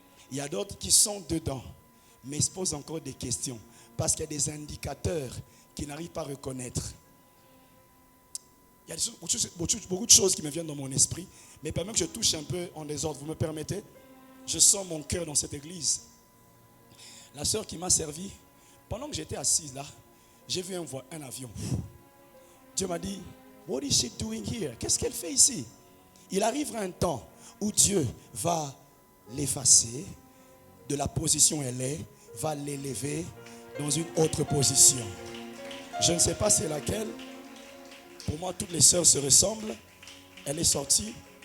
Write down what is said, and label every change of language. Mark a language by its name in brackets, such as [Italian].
[French] Il y a d'autres qui sont dedans, mais ils se posent encore des questions parce qu'il y a des indicateurs qu'ils n'arrivent pas à reconnaître. Il y a beaucoup de choses qui me viennent dans mon esprit, mais pendant que je touche un peu en désordre, vous me permettez? Je sens mon cœur dans cette église. La sœur qui m'a servi, pendant que j'étais assise là, j'ai vu un avion. Dieu m'a dit, [English] what is she doing here? [French] Qu'est-ce qu'elle fait ici? Il arrivera un temps où Dieu va l'effacer de la position où elle est, va l'élever dans une autre position. Je ne sais pas c'est laquelle. Pour moi, toutes les sœurs se ressemblent. Elle est sortie.